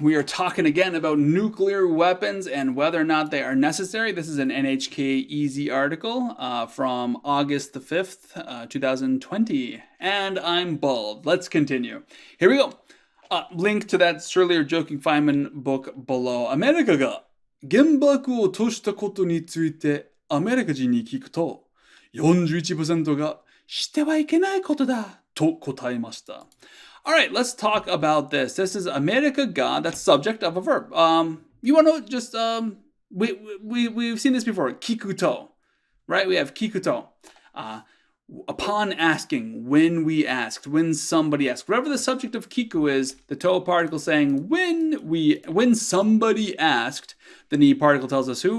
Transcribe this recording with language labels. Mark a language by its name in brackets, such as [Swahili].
[English] We are talking again about nuclear weapons and whether or not they are necessary. This is an NHK Easy article from August the 5th, 2020. And I'm bald. Let's continue. Here we go. Link to that Surly Joking Feynman book below. [Japanese] アメリカが原爆を落としたことについてアメリカ人に聞くと41%がしてはいけないことだと答えました。 [English] Alright, let's talk about this. This is America ga, that's subject of a verb. You want to just, we've seen this before, kikuto, right? We have kikuto. Upon asking, when we asked, when somebody asked, whatever the subject of kiku is, the to particle saying when somebody asked, the ni particle tells us who.